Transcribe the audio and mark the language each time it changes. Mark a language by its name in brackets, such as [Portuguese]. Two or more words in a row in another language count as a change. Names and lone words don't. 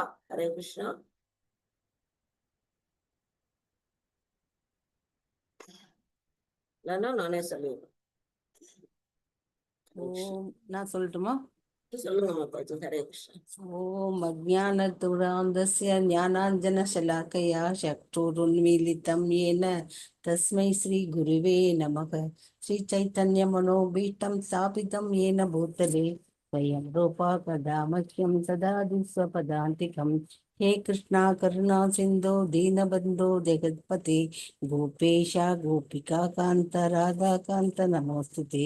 [Tamil] ஹரே கிருஷ்ணா. இல்லைன்னா நானே சொல்லிடுறேன். ஓம் நான் சொல்லட்டுமா? சொல்லுங்க மாதாஜி. ஹரே கிருஷ்ணா. [Sanskrit] ओम् अज्ञानदुरान्तस्य ज्ञानाञ्जनशलाकया चक्षुरुन्मीलितम् येन तस्मै श्री गुरुवे नमः। श्री चैतन्य मनोभीष्टं स्थापितं येन भूतले स्वयं रूपा कदा मह्यं ददाति स्वपदान्तिकम्। हे कृष्णा करुणा सिन्धो दीनबन्धो जगत्पते गोपेश गोपिका कान्त राधा कान्त नमोस्तुते।